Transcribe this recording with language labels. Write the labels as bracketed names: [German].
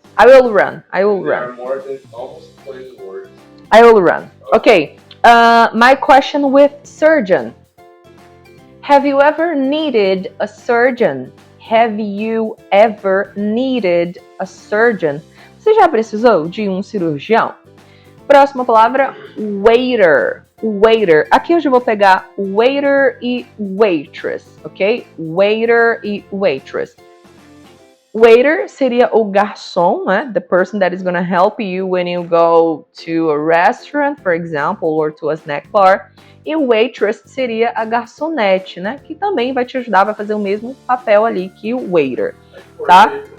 [English] I will run. There are more than almost 20 words. I will run. Okay. My question with surgeon. Have you ever needed a surgeon? Have you ever needed a surgeon? [Portuguese] Você já precisou de um cirurgião? Próxima palavra, waiter. Waiter. Aqui eu já vou pegar waiter e waitress, ok? Waiter e waitress. Waiter seria o garçom, né? [English] The person that is going to help you when you go to a restaurant, for example, or to a snack bar. [Portuguese] E waitress seria a garçonete, né? Que também vai te ajudar, vai fazer o mesmo papel ali que o waiter, tá?